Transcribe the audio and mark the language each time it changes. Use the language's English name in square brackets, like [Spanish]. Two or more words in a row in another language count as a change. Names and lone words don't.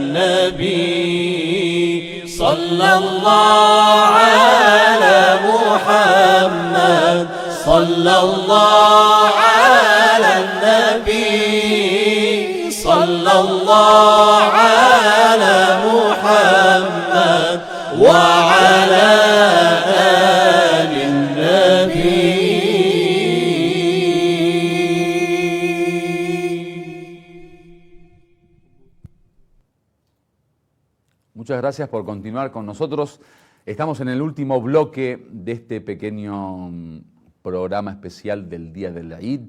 [Arabic] النبي صلى الله على محمد صلى الله على النبي صلى الله على محمد وعلى آل النبي. [Spanish] Muchas gracias por continuar con nosotros. Estamos en el último bloque de este pequeño programa especial del Día del Eid.